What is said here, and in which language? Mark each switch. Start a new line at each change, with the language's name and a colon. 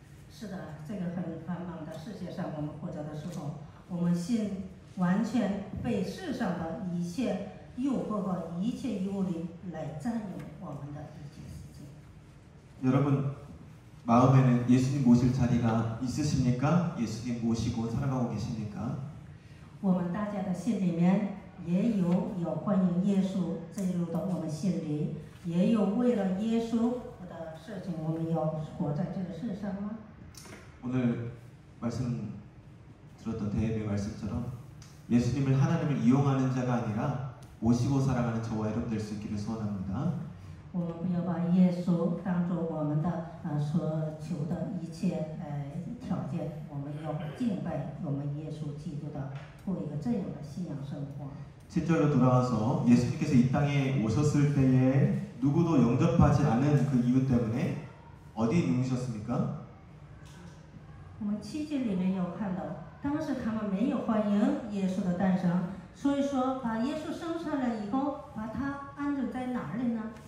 Chinese: 是的，这个很繁忙的世界上，我们活着的时候，我们心完全被世上的一切诱惑和一切诱领来占有我们的一切事情。
Korean: 여러분 마음에는 예수님 모실 자리가 있으십니까? 예수님 모시고 살아가고 계십니까?
Chinese: 我们大家的心里面也有欢迎耶稣进入到我们心里，也有为了耶稣的事情，我们要活在这个世上吗？
Korean: 오늘 말씀 들었던 대회의 말씀처럼 예수님을 하나님을 이용하는 자가 아니라 모시고 살아가는 저와 여러분 될 수 있기를 소원합니다.
Chinese: 我们不要把耶稣当作我们的所求的一切条件，我们要敬拜我们耶稣基督的，过一个这样的信仰生活。
Korean: 7절로 돌아와서 예수님께서 이 땅에 오셨을 때에 누구도 영접하지 않은 그 이유 때문에 어디 누우셨습니까?
Chinese: 我们7节里面有看到，当时他们没有欢迎耶稣的诞生，所以说把耶稣生下来以后，把他安置在哪里呢？